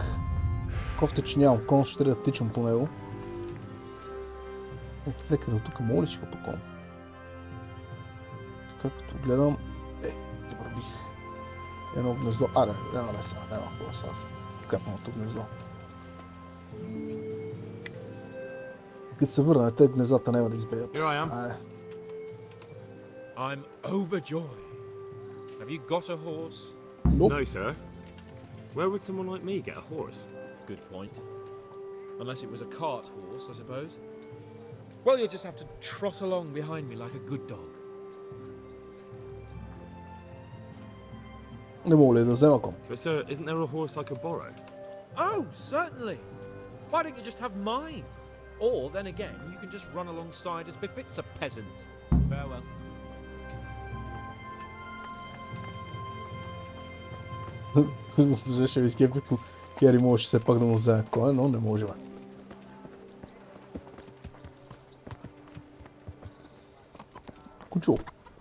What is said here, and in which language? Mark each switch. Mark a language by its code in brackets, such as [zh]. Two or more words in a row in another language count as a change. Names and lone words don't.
[bg] Кофте, че нямам кон, ще трябва да тичам по него. Нека до тук мога ли си го пакон? Така като гледам... забравих. Едно гнездо. Няма не сега, няма хубаво сега. Скапаното гнездо. Като се върна, те гнездата няма да избегат. [en] I'm overjoyed. Have you got a horse? Nope. No, sir. Where would someone like me get a horse? Good point. Unless it was a cart horse, I suppose. Well, you'll just have to trot along behind me like a good dog. [bg] Не мога ли да взема кон? [en] But sir, isn't there a horse I could borrow? Oh, certainly. Why don't you just have mine? Or, then again, you can just run alongside as befits a peasant. Farewell. [bg] Ще ви скепи, ако Кери може все пак да му вземе коня, но не може. Кучо.